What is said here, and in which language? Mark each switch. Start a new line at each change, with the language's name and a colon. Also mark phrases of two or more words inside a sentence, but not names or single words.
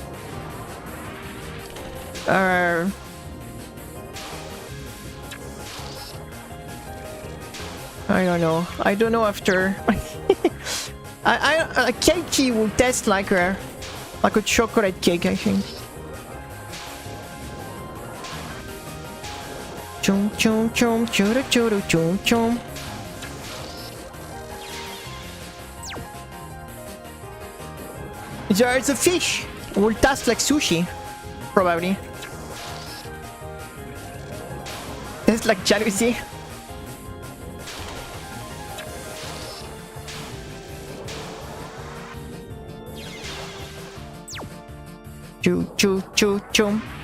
English: I don't know. I don't know after. A cakey will taste like a chocolate cake, I think. Chum chum chum churu churu chum chum. There's a fish. Will taste like sushi, probably. Tastes like jealousy. Choo choo choo choo.